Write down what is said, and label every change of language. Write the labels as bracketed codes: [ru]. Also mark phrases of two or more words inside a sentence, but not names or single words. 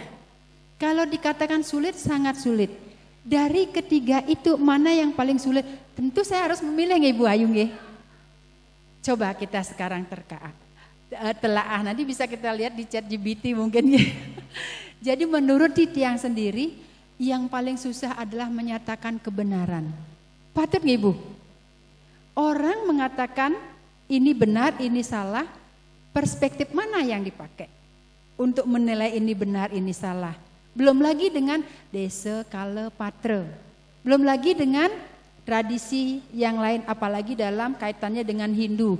[id] Kalau dikatakan sulit, sangat sulit. Dari ketiga itu mana yang paling sulit? Tentu saya harus memilih nggih Bu Ayu nggih. Coba kita sekarang telaah, nanti bisa kita lihat di ChatGPT mungkin. Jadi menurut Titiang sendiri, yang paling susah adalah menyatakan kebenaran. Patut nggih Bu? Orang mengatakan ini benar, ini salah. Perspektif mana yang dipakai untuk menilai ini benar, ini salah. Belum lagi dengan desa kala patra. Belum lagi dengan tradisi yang lain, apalagi dalam kaitannya dengan Hindu.